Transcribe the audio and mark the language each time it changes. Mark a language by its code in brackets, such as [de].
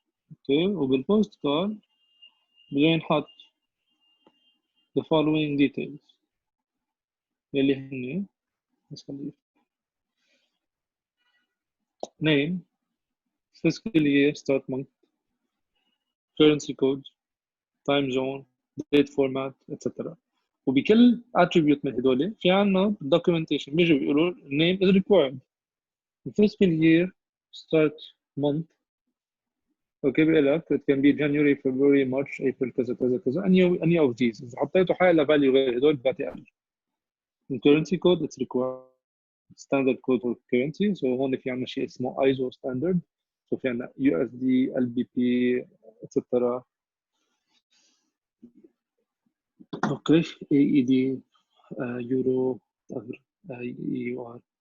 [en] okay وبالبوست call [ar] بدنا نحط [en] the following details [ar] يلي هن بس خليه [en] name fiscal year start month currency code time zone date format etc. وبكل attribute [ar] من هدول في عنا [en] documentation [ar] بيجوا بيقولوا [en] name is required fiscal year start month. [ar] اوكي بيقول لك [en] it can be January February March April كذا كذا كذا any of these. [ar] اذا حطيتوا حالة value غير هدول بعطي اقل. [en] currency code it's required standard code for currency. [ar] so هون في عنا شيء اسمه ISO standard. so في عنا USD LBP etc. اوكي AED يورو EUR.